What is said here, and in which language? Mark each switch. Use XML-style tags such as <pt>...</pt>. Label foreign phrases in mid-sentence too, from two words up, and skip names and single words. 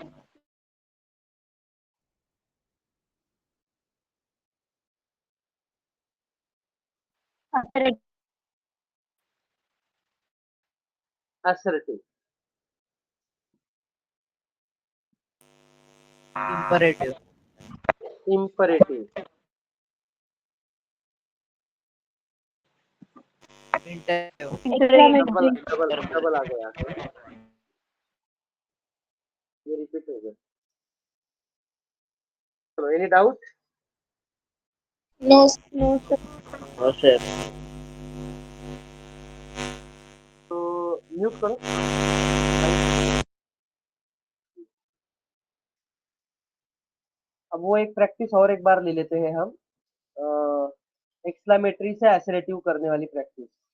<en>Assertive. imperative, Imperative. imperative,</en> <hi>डबल आ गया है, ये रिपीट हो गया. चलो,</hi> <en>any doubt? No, no, sir. No, sir.</en> <hi>तो म्यूट करो. अब वो एक प्रैक्टिस और एक बार ले लेते हैं हम, एक्सक्लामेटरी से एसरेटिव करने वाली प्रैक्टिस.</hi>